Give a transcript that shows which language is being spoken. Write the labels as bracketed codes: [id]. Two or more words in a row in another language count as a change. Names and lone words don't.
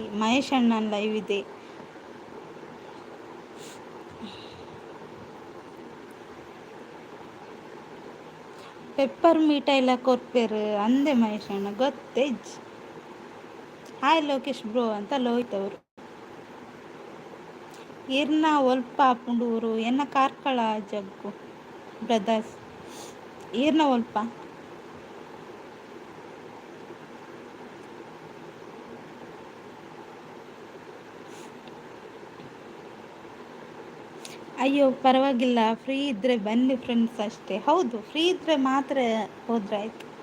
[kn] ಮಹೇಶ್ ಅಣ್ಣನ ಲೈವ್ ಇದೆ. [tcy] ಪೆಪ್ಪರ್ ಮೀಟ ಎಲ್ಲ ಕೊರ್ಪೇರು ಅಂದೆ ಮಹೇಶ್ ಅಣ್ಣ ಗೊತ್ತೇಜ್. [kn] ಹಾಯ್ ಲೋಕೇಶ್ ಬ್ರೋ ಅಂತ ಲೋಹಿತ್ ಅವರು. [tcy] ಇರ್ನ ಒಲ್ಪ ಪುಂಡೂರು ಎನ್ನ ಕಾರ್ಕಳ ಜಗ್ಗು ಬ್ರದರ್ಸ್ ಈರ್ನ ಒಲ್ಪ. [kn] ಅಯ್ಯೋ ಪರವಾಗಿಲ್ಲ, ಫ್ರೀ ಇದ್ದರೆ ಬನ್ನಿ ಫ್ರೆಂಡ್ಸ್ ಅಷ್ಟೇ. ಹೌದು, ಫ್ರೀ ಇದ್ದರೆ ಮಾತ್ರ ಹೋದ್ರಾಯ್ತು.